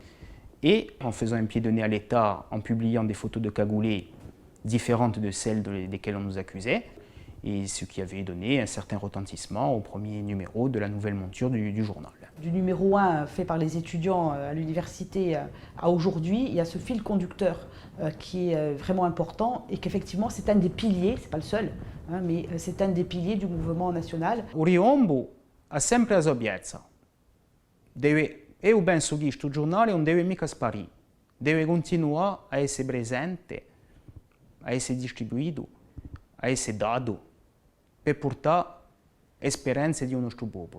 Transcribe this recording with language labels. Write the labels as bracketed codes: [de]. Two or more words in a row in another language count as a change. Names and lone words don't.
[fr] Et en faisant un pied de nez à l'État, en publiant des photos de cagoulés différentes de celles desquelles on nous accusait, et ce qui avait donné un certain retentissement au premier numéro de la nouvelle monture du journal. Du numéro 1 fait par les étudiants à l'université à aujourd'hui, il y a ce fil conducteur qui est vraiment important et qu'effectivement c'est un des piliers, c'est pas le seul, hein, mais c'est un des piliers du mouvement national. [it] O riombo ha sempre la sapienza. Io penso che questo giornale non deve mica sparire, deve continuare a essere presente, a essere distribuito, a essere dato per portare esperienze di nostro popolo.